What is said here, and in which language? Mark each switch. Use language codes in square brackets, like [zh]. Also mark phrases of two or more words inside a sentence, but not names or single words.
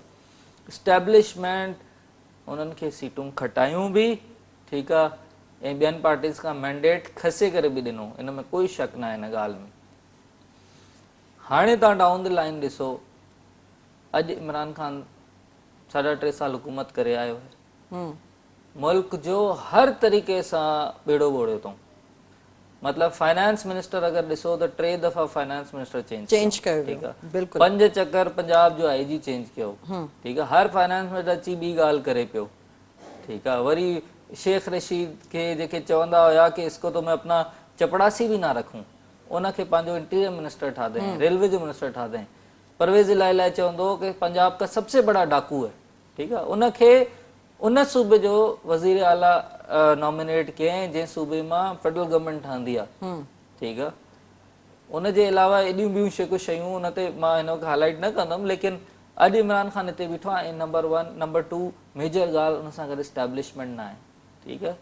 [sd] एस्टेब्लिशमेंट उन्हनि खे सीटूं खटायूं बि, ठीकु आहे, ऐं ॿियनि पार्टीज़ खां मैंडेट खसे करे बि ॾिनो, इन में कोई शक न आहे हिन ॻाल्हि में। हाणे तव्हां [en] down the line [sd] ॾिसो, अॼु इमरान ख़ान 3.5 साल हुकूमत करे आयो आहे, मुल्क जो हर तरीक़े सां बेड़ो ॿोड़ियो अथऊं। मतलब [en] finance minister [sd] अगर ॾिसो त 3 दफ़ा [en] finance minister [sd] चेंज कयो ठीक वियो, आहे, बिल्कुलु। 5 चक्कर पंजाब जो आईजी चेंज कयो, ठीक आहे, हर [en] finance minister [sd] अची ॿी ॻाल्हि करे पियो, ठीक आहे। वरी शेख रशीद खे जेके चवंदा हुया कि [hi] इसको तो मैं अपना चपड़ासी भी ना रखूं, [sd] उनखे पंहिंजो [en] interior minister [sd] ठादईं, रेलवे जो मिनिस्टर ठादईं। परवेज़ इलाही चवंदो कि [hi] पंजाब का सबसे बड़ा डाकू है, [sd] ठीक आहे, उनखे उन सूबे जो वज़ीर आला नॉमिनेट कयईं जंहिं सूबे मां [en] federal government [sd] ठहंदी आहे, ठीक आहे। उनजे अलावा एॾियूं ॿियूं शयूं उन ते मां हिन खे हाईलाइट न कंदुमि, लेकिन अॼु इमरान ख़ान हिते बीठो आहे ऐं नंबर 1 नंबर 2 मेजर ॻाल्हि उन सां गॾु एस्टेब्लिशमेंट न आहे, ठीक आहे।